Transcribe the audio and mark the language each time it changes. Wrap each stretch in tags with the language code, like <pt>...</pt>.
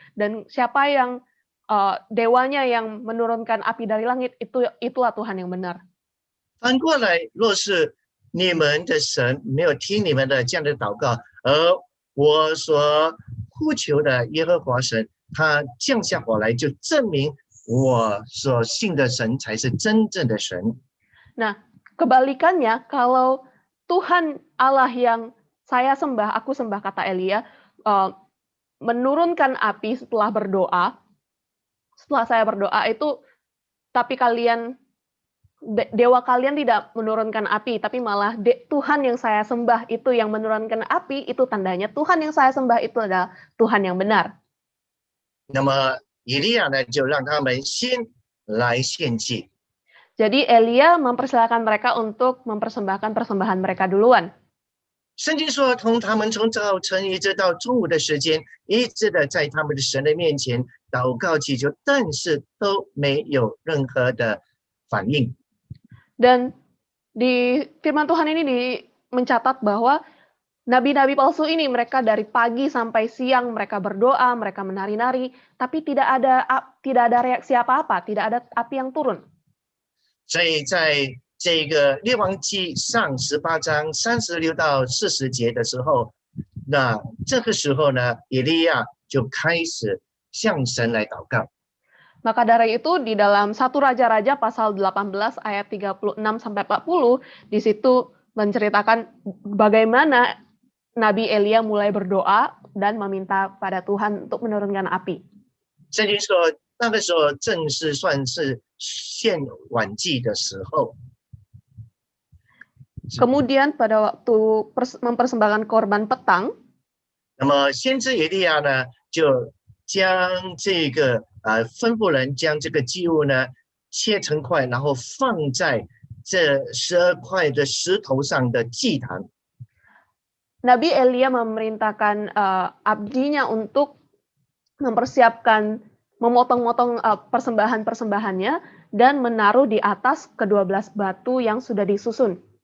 <id>Dan siapa yang dewanya yang menurunkan api dari langit, itulah Tuhan yang benar.</id> <zh>反过来，若是你们的神没有听你们的这样的祷告，而我所呼求的耶和华神，他降下火来，就证明我所信的神才是真正的神。</zh> <id>Nah, kebalikannya, kalau Tuhan Allah yang aku sembah kata Elia, menurunkan api setelah berdoa. Setelah saya berdoa itu, tapi dewa kalian tidak menurunkan api, tapi malah Tuhan yang saya sembah itu yang menurunkan api, itu tandanya Tuhan yang saya sembah itu adalah Tuhan yang benar.</id> <zh>那么以利亚呢，就让他们先来献祭。</zh> <id>Jadi Elia mempersilakan mereka untuk mempersembahkan persembahan mereka duluan.</id> <zh>圣经说，他们从早晨一直到中午的时间，一直的在他们的神的面前祷告祈求，但是都没有任何的反应。</zh> <id>Dan di firman Tuhan ini mencatat bahwa nabi-nabi palsu ini mereka dari pagi sampai siang mereka berdoa, mereka menari-nari, tapi tidak ada reaksi apa-apa, tidak ada api yang turun.</id> <zh>所以在这个列王纪上18章36到40节的时候，那这个时候呢，以利亚就开始向神来祷告。</zh> <id>Maka dari itu di dalam 1 Raja-Raja pasal 18 ayat 36 sampai 40 di situ menceritakan bagaimana Nabi Elia mulai berdoa dan meminta pada Tuhan untuk menurunkan api.</id> <zh>圣经说，那个时候正是算是献晚祭的时候。</zh> <id>Kemudian pada waktu mempersembahkan korban petang,</id> <zh>那么先知以利亚呢，就将这个吩咐人将这个祭物呢切成块，然后放在这12块的石头上的祭坛。</zh> <id>Nabi Elia memerintahkan abdinya untuk mempersiapkan, memotong-motong persembahan-persembahannya dan menaruh di atas ke-12 batu yang sudah disusun.</id>